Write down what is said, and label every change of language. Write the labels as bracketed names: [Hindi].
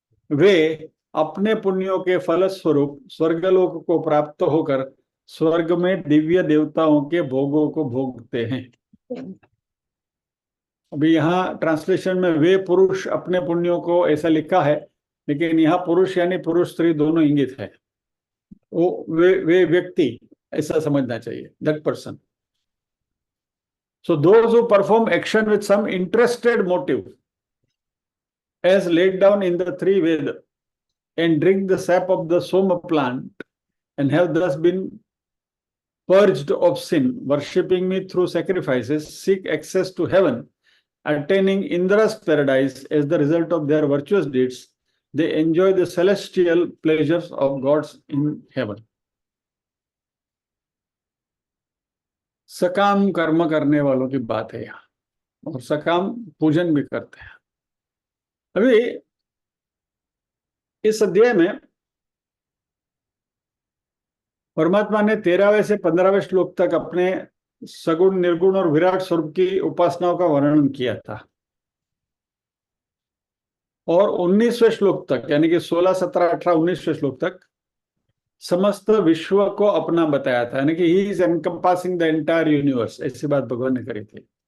[Hindi] वे अपने पुण्यों के फलस्वरूप स्वर्गलोक को प्राप्त होकर स्वर्ग में दिव्य देवताओं के भोगों को भोगते हैं। अभी यहाँ ट्रांसलेशन में वे पुरुष अपने पुण्यों को ऐसा लिखा है, लेकिन यहाँ पुरुष यानी पुरुष स्त्री दोनों इंगित है। वो वे व्यक्ति ऐसा समझना चाहिए, [English] That person. So those who perform action with some interested motive, as laid down in the 3 Veda, and drink the sap of the Soma plant, and have thus been purged of sin, worshipping me through sacrifices, seek access to heaven, attaining Indra's paradise as the result of their virtuous deeds, they enjoy the celestial pleasures of gods in heaven. [Hindi] सकाम कर्म करने वालों की बात है यहाँ, और सकाम पूजन भी करते हैं। अभी इस अध्याय में परमात्मा ने 13वें से 15वें श्लोक तक अपने सगुण, निर्गुण और विराट स्वरूप की उपासनाओं का वर्णन किया था, और 19वें श्लोक तक, यानी कि 16, 17, 18, 19वें श्लोक तक समस्त विश्व को अपना बताया था, यानी कि [English] he is encompassing the entire universe, [Hindi] ऐसी बात भगवान ने करी थी।